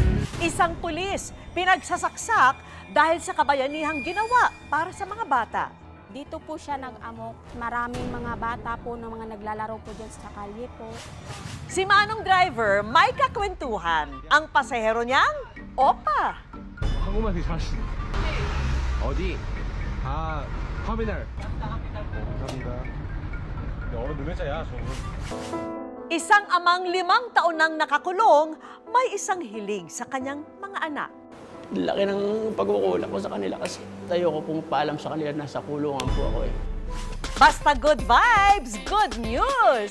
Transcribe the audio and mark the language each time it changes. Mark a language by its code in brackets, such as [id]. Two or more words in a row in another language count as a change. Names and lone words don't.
[tl] Isang pulis pinagsasaksak dahil sa kabayanihang ginawa para sa mga bata. Dito po siya nag-amok. Maraming mga bata po ng mga naglalaro po dyan sa kalye po. Si Manong driver may kakwentuhan. Ang pasahero niyang opa. [ko] 한국말 되게 잘하시네. 어디? 아, 터미널. 감사합니다. 어른 능력자야, 저는. [tl] Isang amang 5 taon nang nakakulong, may isang hiling sa kanyang mga anak. Laki ng pagkukulang ko sa kanila kasi ayoko pong paalam sa kanila na nasa kulungan po ako eh. [en] Basta good vibes, good news!